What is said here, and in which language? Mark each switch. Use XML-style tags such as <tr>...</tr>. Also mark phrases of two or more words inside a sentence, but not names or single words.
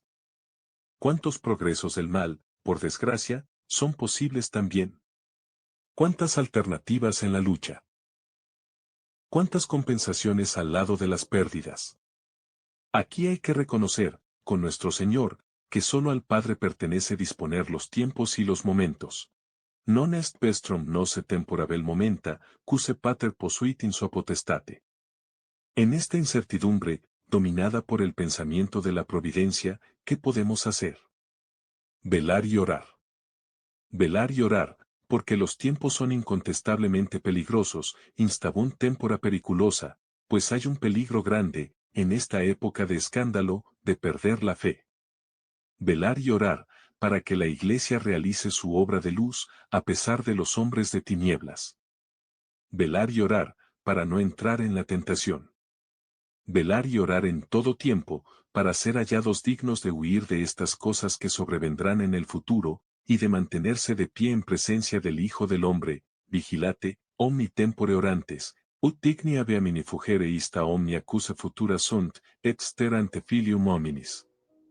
<es>¿Cuántos progresos del mal, por desgracia, son posibles también? ¿Cuántas alternativas en la lucha? ¿Cuántas compensaciones al lado de las pérdidas? Aquí hay que reconocer, con nuestro Señor, que solo al Padre pertenece disponer los tiempos y los momentos.</es> <la>Non est vestrum nose tempora vel momenta, cuse pater posuit in sua potestate.</la> <es>En esta incertidumbre, dominada por el pensamiento de la providencia, ¿qué podemos hacer? Velar y orar. Velar y orar, porque los tiempos son incontestablemente peligrosos,</es> <la>instabunt tempora periculosa,</la> <es>pues hay un peligro grande, en esta época de escándalo, de perder la fe. Velar y orar, para que la Iglesia realice su obra de luz, a pesar de los hombres de tinieblas. Velar y orar, para no entrar en la tentación. Velar y orar en todo tiempo, para ser hallados dignos de huir de estas cosas que sobrevendrán en el futuro, y de mantenerse de pie en presencia del Hijo del Hombre,</es> <la>vigilate, omni tempore orantes, ut digni habeamini fugere ista omnia cusa futura sunt, et sterante filium hominis.</la>